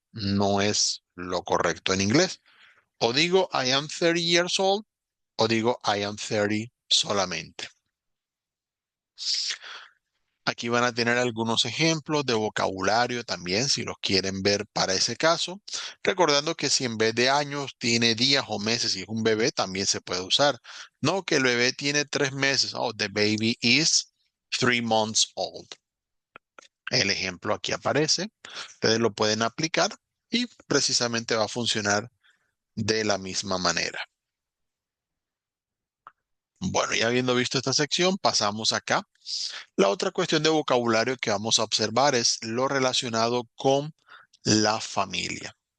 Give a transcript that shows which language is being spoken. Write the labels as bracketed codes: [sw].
[es] No es lo correcto en inglés. O digo [en] I am 30 years old [es] o digo [en] I am 30 [es] solamente. Aquí van a tener algunos ejemplos de vocabulario también, si los quieren ver para ese caso. Recordando que si en vez de años tiene días o meses y es un bebé, también se puede usar. No que el bebé tiene 3 meses. [en] Oh, the baby is 3 months old. [es] El ejemplo aquí aparece. Ustedes lo pueden aplicar y precisamente va a funcionar de la misma manera. Bueno, ya habiendo visto esta sección, pasamos acá. La otra cuestión de vocabulario que vamos a observar es lo relacionado con la familia.